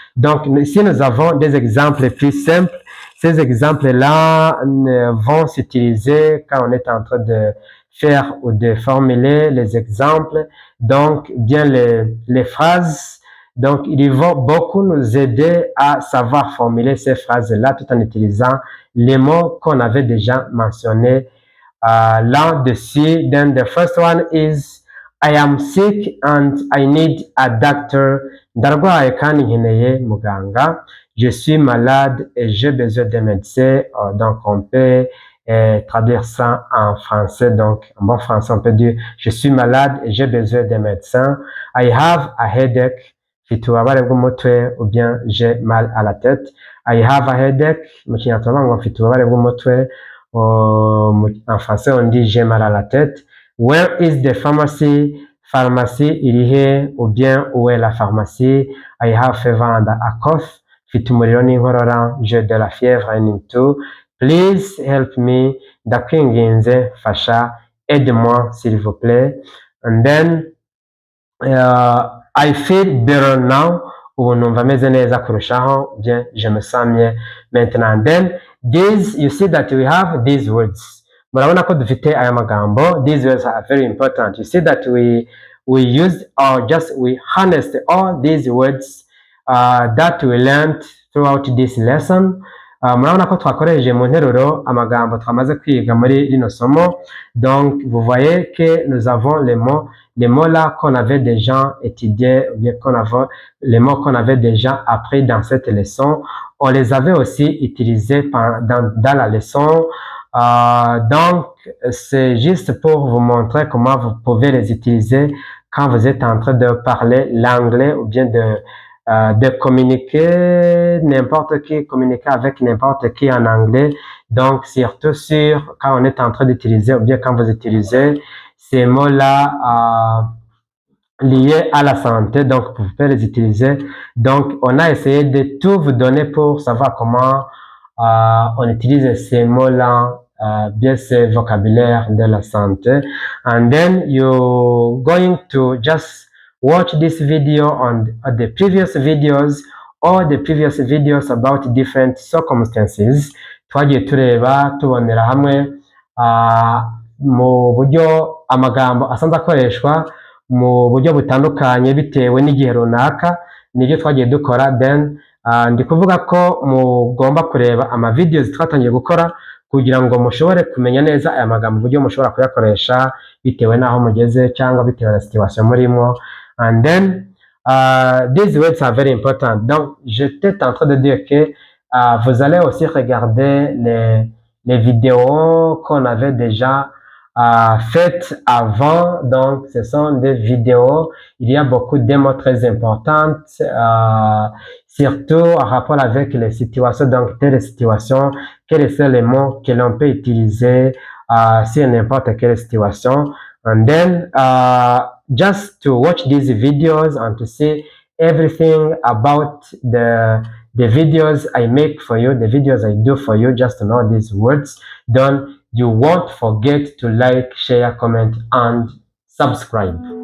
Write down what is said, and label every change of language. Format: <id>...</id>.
<fr>Donc ici nous avons des exemples plus simples. Ces exemples-là vont s'utiliser quand on est en train de faire ou de formuler les exemples. Donc, bien les phrases. Donc, ils vont beaucoup nous aider à savoir formuler ces phrases-là tout en utilisant les mots qu'on avait déjà mentionnés là-dessus.</fr> <en>Then the first one is I am sick and I need a doctor.</en> <rw>Ndarwaye kandi nkeneye muganga.</rw> <fr>Je suis malade et j'ai besoin de médecin. Donc, on peut traduire ça en français. Donc, en bon français, on peut dire je suis malade et j'ai besoin de médecin.</fr> <en>I have a headache.</en> <rw>Mfite ububabare bw'umutwe</rw> <fr>ou bien j'ai mal à la tête.</fr> <en>I have a headache.</en> <rw>Mu kinyarwanda ngo mfite ububabare bw'umutwe.</rw> <fr>En français, on dit j'ai mal à la tête.</fr> <en>Where is the pharmacy?</en> <rw>Pharmacie iri he?</rw> <fr>Ou bien où est la pharmacie?</fr> <en>I have fever and a cough.</en> <rw>Mfite umuriro n'inkorora.</rw> <fr>J'ai de la fièvre</fr> <en>I need to. Please help me.</en> <rw>Ndakwinginze fasha.</rw> <fr>Aide-moi s'il vous plaît.</fr> <en>And then I feel better now.</en> <rw>Ubu numva meze neza kurushaho.</rw> <fr>Bien, je me sens mieux maintenant.</fr> <en>Then these, you see that we have these words.</en> <rw>Murabona ko dufite aya magambo.</rw> <en>These words are very important. You see that we used or just we harnessed all these words that we learned throughout this lesson.</en> <rw>Murabona ko twakoresheje mu nteruro amagambo twamaze kwiga muri rino somo.</rw> <fr>Donc vous voyez que nous avons les mots là qu'on avait déjà étudiés, ou bien les mots qu'on avait déjà appris dans cette leçon. On les avait aussi utilisés dans la leçon. Donc, c'est juste pour vous montrer comment vous pouvez les utiliser quand vous êtes en train de parler l'anglais ou bien de communiquer communiquer avec n'importe qui en anglais. Donc, surtout quand on est en train d'utiliser ou bien quand vous utilisez ces mots-là liés à la santé, donc vous pouvez les utiliser. Donc, on a essayé de tout vous donner pour savoir comment on utilise ces mots-là, bien ce vocabulaire de la santé.</fr> <en>And then you're going to just watch this video on the previous videos or the previous videos about different circumstances.</en> <rw>Twagiye tureba tubonera hamwe mu buryo amagambo asanzwe akoreshwa mu buryo butandukanye bitewe n'igihe runaka, nibyo twagiye dukora. Then ndi kuvuga ko mugomba kureba ama videos twatangiye gukora kugira ngo mushobore kumenya neza aya magambo uburyo mushobora kuyakoresha bitewe n'aho mugeze cyangwa bitewe na situation murimo.</rw> <en>And then these words are very important.</en> <fr>Donc j'étais en train de dire que vous allez aussi regarder les vidéos qu'on avait déjà faites avant. Donc ce sont des vidéos, il y a beaucoup de mots très importantes, surtout en rapport avec les situations. Donc telle situation, quels sont les mots que l'on peut utiliser sur n'importe quelle situation.</fr> <en>And then just to watch these videos and to see everything about the videos I make for you, the videos I do for you, just to know these words. Then you won't forget to like, share, comment, and subscribe.</en>